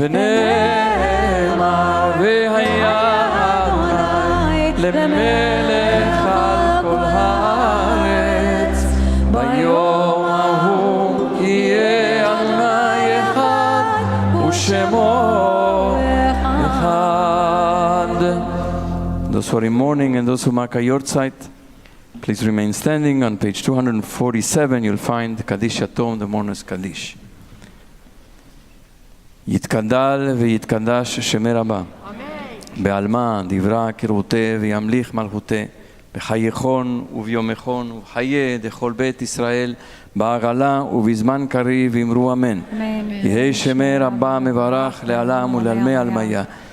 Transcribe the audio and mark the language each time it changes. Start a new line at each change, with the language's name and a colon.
Hebrew: ונאמר והיה אדוני למלך על כל הארץ, ביום ההוא יהיה אדוני אחד ושמו אחד.
English: Those who are in mourning and those who mark a yortzeit, please remain standing. On page 247 you'll find Kaddish Yatom, the mourner's Kaddish.
Aramaic: יתקדל ויתקדש שמי רבה. בעלמא דברה קרותה וימליך מלכותה. בחייכון וביומכון ובחיי דכל בית ישראל בעגלה ובזמן קריב אמרו אמן. יהי שמי רבה מברך לעלם ולעלמי עלמיה.